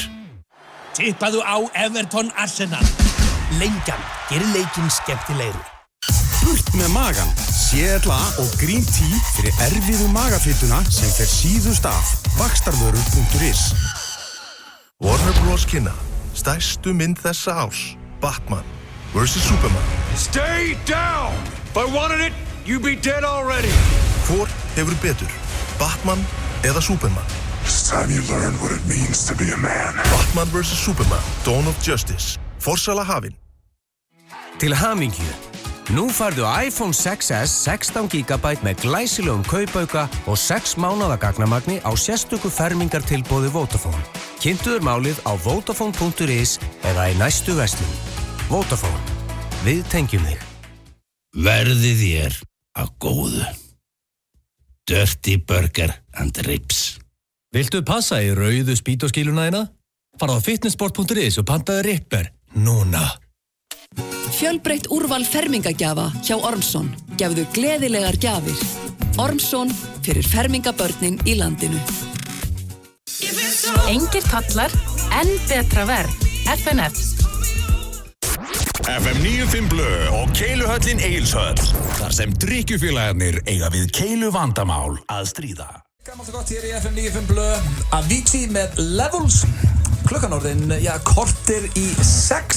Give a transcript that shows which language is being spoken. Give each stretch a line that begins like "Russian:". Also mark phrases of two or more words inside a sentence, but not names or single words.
Icelandic: Tippaðu á Everton Arsenal. Lengjan gerir leikinn skemmtilegri. Burt með magan. CLA og Green Tea fyrir erfiðu magafytuna sem fer síðust af. Vaxtarvörur.is. Warner Bros. Kynna stærstu mynd þessa árs. Batman vs. Superman.
English: Stay down! If I wanted it, you'd be dead already.
Icelandic: Hvor hefur betur? Batman eða Superman?
English: It's time you learn what it means to be a man.
Icelandic: Batman vs. Superman, Dawn of Justice. Forsala hafin. Til hamingju. Nú færðu iPhone 6s 16 GB með glæsilegum kaupauka og 6 mánaða gagnamagni á sérstöku fermingartilboði Vodafone. Kynntuður málið á Vodafone.is eða í næstu verslun. Vodafone. Við tengjum þig. Verði þér að góðu. Dirty Burger and Ribs. Viltu passa í rauðu spýtóskíluna þína? Fara á fitnessport.is og pantaðu Ripper núna. Fjölbreytt úrval fermingagjafa hjá Ormsson. Gefðu gleðilegar gjafir. Ormsson fyrir fermingabörnin í landinu.
English: If it's
Icelandic: Engir tollar, enn betra verð. FNF. FM 95 Blö og Keiluhöllin Egilshöll. Þar sem drykkjufélagarnir eiga við keilu vandamál að stríða. Gammalt og gott hér í FM 95 Blö. Avicii með Levels. Klukkan orðin, korter í 6.